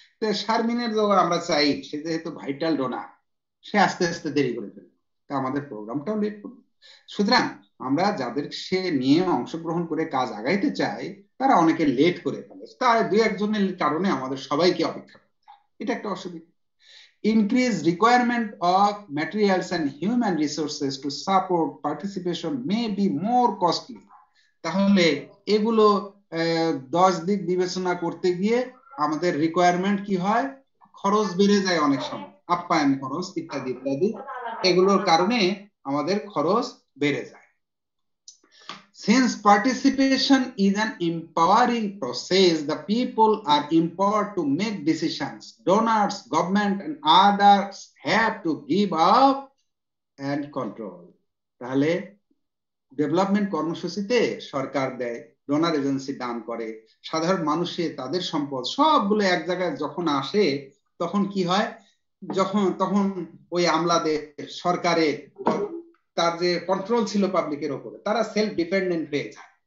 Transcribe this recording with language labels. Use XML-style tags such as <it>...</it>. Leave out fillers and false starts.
<bn>তো শারমিনের যোগ আমরা চাই, সে যেহেতু ভাইটাল ডোনার, সে আস্তে আস্তে দেরি করে ফেলবে, তা আমাদের প্রোগ্রামটাও লেট করবে। সুতরাং আমরা যাদের সে নিয়ে অংশগ্রহণ করে কাজ আগাইতে চাই, তারা অনেকে লেট করে ফেলে, তার 2-1 জনের কারণে আমাদের সবাইকে অপেক্ষা করতে হয়, এটা একটা অসুবিধা।</bn> <en>Increased requirement of materials and human resources to support participation may be more costly.</en> <bn>তাহলে এগুলো 10 দিক বিবেচনা করতে গিয়ে আমাদের রিকোয়ারমেন্ট কি হয়? খরচ বেড়ে যায় অনেক সময়, আপ্যায়ন খরচ ইত্যাদি ইত্যাদি, এগুলোর কারণে আমাদের খরচ বেড়ে যায়।</bn> <en>Since participation is an empowering process, the people are empowered to make decisions. Donors, government, and others have to give up and control.</en> <bn>তাহলে ডেভেলপমেন্ট কর্মসূচিতে সরকার দেয়, ডোনার এজেন্সি দান করে, সাধারণ মানুষে তাদের সম্পদ সবগুলো এক জায়গায় যখন আসে, তখন কি হয়? তখন ওই আমলাদের, সরকারের তার যে কন্ট্রোল ছিল পাবলিকের উপরে, তারা সেলফ ডিপেন্ডেন্ট হয়ে যায়।</bn>